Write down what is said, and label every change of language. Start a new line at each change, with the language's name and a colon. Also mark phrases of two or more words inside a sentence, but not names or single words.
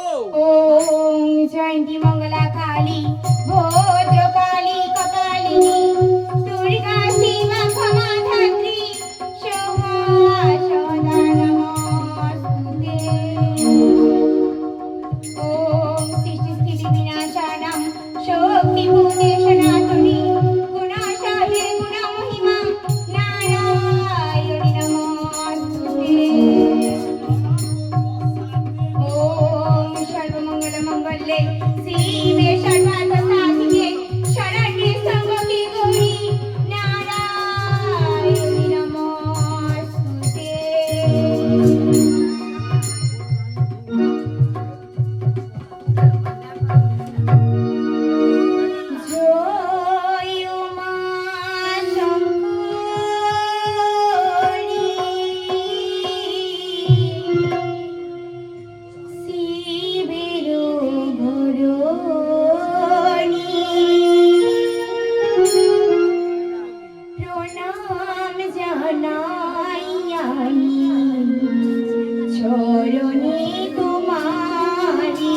Sanskrit: ওম জয়ন্তী মঙ্গলা কালী ভদ্রকালী কপালিনী দুর্গা শিবা ক্ষমা ধাত্রী সোহা সদা নমস্তুতে। ওম সৃষ্টি স্থিতি বিনাশানাং শক্তি ভূতে সনাতনী গুণাশাহে গুণমহিমা নারায়ণী নমস্তুতে। ওম সর্বমঙ্গল মঙ্গলে শিবে সর্বার্থ সাধিকে শরণ্যে ত্র্যম্বকে গৌরী নারায়ণী নমস্তুতে।
Bangla: জয় মা শঙ্করী শিবের ঘরণী প্রণাম জানাই আমি চরণে তোমারি।